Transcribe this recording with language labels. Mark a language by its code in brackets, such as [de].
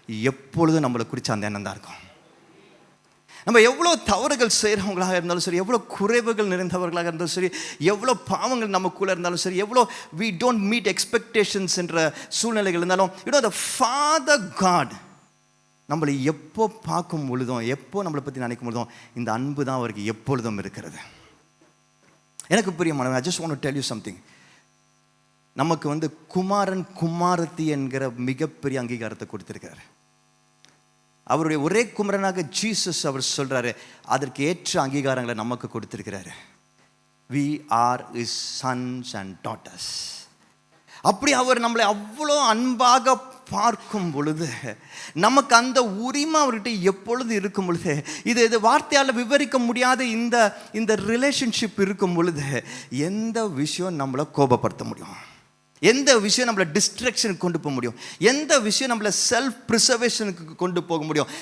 [ta] எப்பொழுதும் நம்மளை குறித்து அந்த எண்ணம் தான் இருக்கும். நம்ம எவ்வளோ தவறுகள் செய்கிறவங்களாக இருந்தாலும் சரி, எவ்வளோ குறைவுகள் நிறைந்தவர்களாக இருந்தாலும் சரி, எவ்வளோ பாவங்கள் நமக்குள்ளே இருந்தாலும் சரி, எவ்வளோ [en] we don't meet expectations [ta] என்ற சூழ்நிலைகள் இருந்தாலும், [en] the Father God [ta] நம்மளை எப்போ பார்க்கும் பொழுதும், எப்போ நம்மளை பற்றி நினைக்கும் பொழுதும் இந்த அன்பு தான் அவருக்கு எப்பொழுதும் இருக்கிறது. எனக்கு பிரியமானவன், [en] I just want to tell you something. [ta] நமக்கு குமாரன் குமாரத்தி என்கிற மிகப்பெரிய அங்கீகாரத்தை கொடுத்திருக்கிறார். அவருடைய ஒரே குமரனாக ஜீசஸ் அவர் சொல்றாரு, அதற்கு ஏற்ற அங்கீகாரங்களை நமக்கு கொடுத்திருக்கிறாரு. [en] We are his sons and daughters. [ta] அப்படி அவர் நம்மளை அவ்வளோ அன்பாக பார்க்கும் பொழுது, நமக்கு அந்த உரிமை அவர்கிட்ட எப்பொழுது இருக்கும் பொழுது, இது வார்த்தையால் விவரிக்க முடியாத இந்த ரிலேஷன்ஷிப் இருக்கும் பொழுது, எந்த விஷயம் நம்மளை கோபப்படுத்த முடியும், எந்த விஷயம் நம்மளை டிஸ்ட்ராக்ஷனுக்கு கொண்டு போக முடியும், எந்த விஷயம் நம்மளை செல்ஃப் ப்ரிசர்வேஷனுக்கு கொண்டு போக முடியும்.